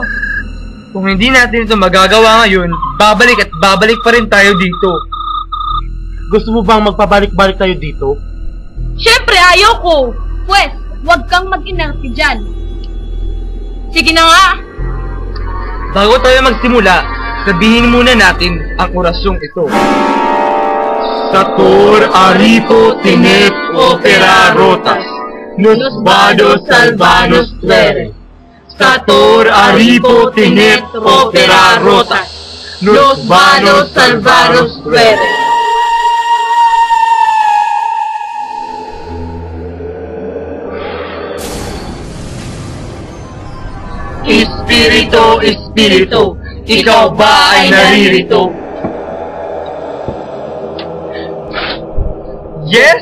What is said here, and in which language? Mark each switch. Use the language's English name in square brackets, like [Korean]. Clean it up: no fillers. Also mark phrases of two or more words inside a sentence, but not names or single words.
[Filipino] Kung hindi natin ito magagawa ngayon, babalik at babalik pa rin tayo dito. Gusto mo bang magpabalik-balik tayo dito? Siyempre, ayaw ko! Pwes, huwag kang mag-inarte dyan. Sige na nga! Bago tayo magsimula, sabihin muna natin ang orasyong ito. [Latin] Sator aripo tinet opera rotas, nos vados salvanos tuere. Sator aripo tinet opera rotas, nos vados salvanos tuere. [Filipino] Espiritu, Espiritu, ikaw ba ay naririto? Yes?